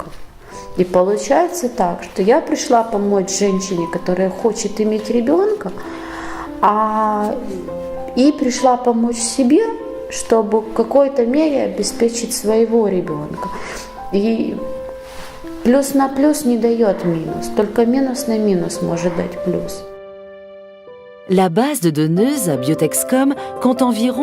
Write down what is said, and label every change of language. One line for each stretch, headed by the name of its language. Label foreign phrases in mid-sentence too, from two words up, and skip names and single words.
Russian: И получается так, что я пришла помочь женщине, которая хочет иметь ребенка, и пришла помочь себе, чтобы в какой-то мере обеспечить своего ребенка. И плюс на плюс не дает минус, только минус на минус может дать плюс.
French: La base de Deneuze à Biotexcom compte environ